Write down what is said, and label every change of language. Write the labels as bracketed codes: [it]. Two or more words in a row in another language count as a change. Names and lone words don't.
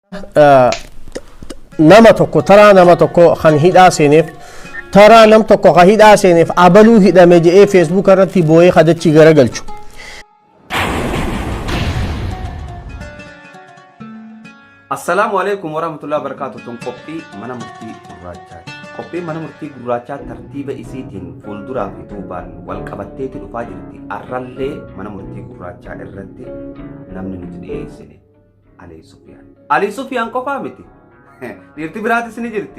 [om] nama tokko taraa nama tokko kan hidhaa seeneef taraa nam tokko kan hidhaa seeneef abaluu hidhame jedhee feesbuuk irratti boo'ee kadachii garagalchu. [ar] السلام عليكم ورحمة الله وبركاته. [om] Tun qophii mana murtii gurraachaa. Qophii mana murtii gurraachaa tartiiba isiitiin fuulduraa fi duubaan wal qabatteetti dhufaa jirti. Arrallee mana murtii gurraachaa irratti namni nuti dhiyeessine Ali Sufiyaan. Ali Sufiyaan qofaa miti. Dhiirti biraatis ni jirti.